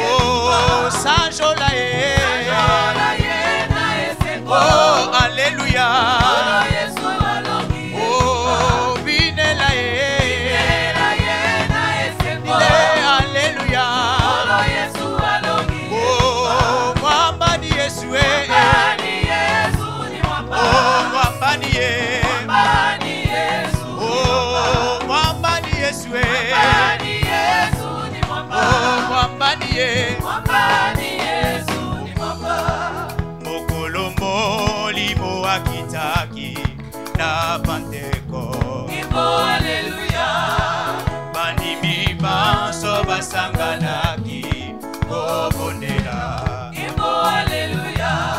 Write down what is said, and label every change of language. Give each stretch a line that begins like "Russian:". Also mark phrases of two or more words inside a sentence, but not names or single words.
Lingala: Oh sanjola ye. Sanjola ye na esengo. Oh alleluia. Olo Yesu alongi ye. Oh binela ye. Binela ye na esengo. Alleluia. Olo Yesu alongi ye.
Swahili: Oh mwamba ni Yesu Mwambani Yesu ni mwamba. Oh mwamba ni ye. Mwambani Yesu ni mwamba. Oh mwamba ni Yesu Mwambani Yesu ni mwamba. Oh mwamba ni ye. Mwambani Yesu ni mwamba.
Lingala: Mokolo molimo akitaki na Panteko. Kimbo haleluya. Bandimi banso basanganaki kobondela. Kimbo haleluya.